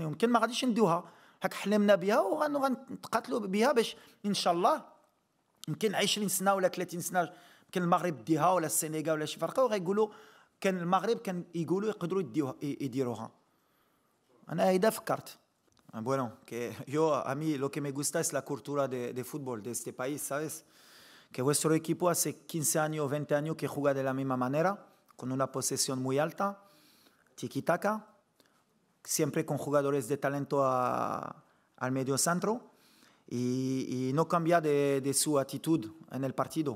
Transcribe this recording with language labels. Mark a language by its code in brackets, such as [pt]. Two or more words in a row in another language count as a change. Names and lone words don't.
[ar] يمكن ما غاديش ندوها، هاك حلمنا بها وغنتقاتلوا بها باش ان شاء الله يمكن 20 سنه ولا 30 سنه يمكن المغرب ديها ولا السنغال ولا شي فرقه وغيقولوا كان المغرب كان يقولوا يقدروا يديروها. انا هيدا فكرت. [es] Bueno, que yo a mí lo que me gusta es la cultura de fútbol de este país, ¿sabes? Que vuestro equipo hace 15 años, 20 años que juega de la misma manera, con una posesión muy alta, tiki-taka, siempre con jugadores de talento al medio centro y no cambia de su actitud en el partido.